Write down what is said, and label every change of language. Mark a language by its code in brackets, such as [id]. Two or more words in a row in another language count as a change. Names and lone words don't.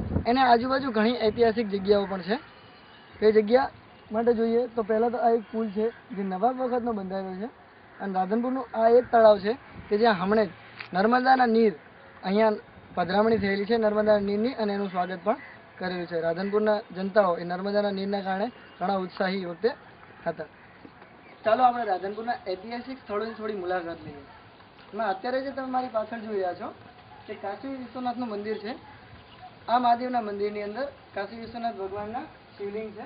[gu] एने आजूबाजू घणी ऐतिहासिक जग्याओ पण छे। ए जग्या माटे जोईए तो पहला तो आ एक पुल छे जे नवाब वखतनो बंधायेलो छे अने राधनपुरनुं आ एक तळाव छे के ज्यां हमणे नर्मदाना नीर अहींया पधरामणी थयेली छे नर्मदाना नीरनी अने एनुं स्वागत पण करेલું છે। રાધનપુરના જનતાઓ એ નર્મદાના નીરના કારણે ઘણા ઉત્સાહી વખતે હતા। ચાલો આપણે રાધનપુરના ઐતિહાસિક સ્થળોની થોડી મુલાકાત લઈએ। એમાં અત્યારે જે તમે મારી પાછળ જોઈ રહ્યા છો તે કાશી વિશ્વનાથનું મંદિર છે। આ મહાદેવના મંદિરની અંદર કાશી વિશ્વનાથ ભગવાનના શિવલિંગ છે।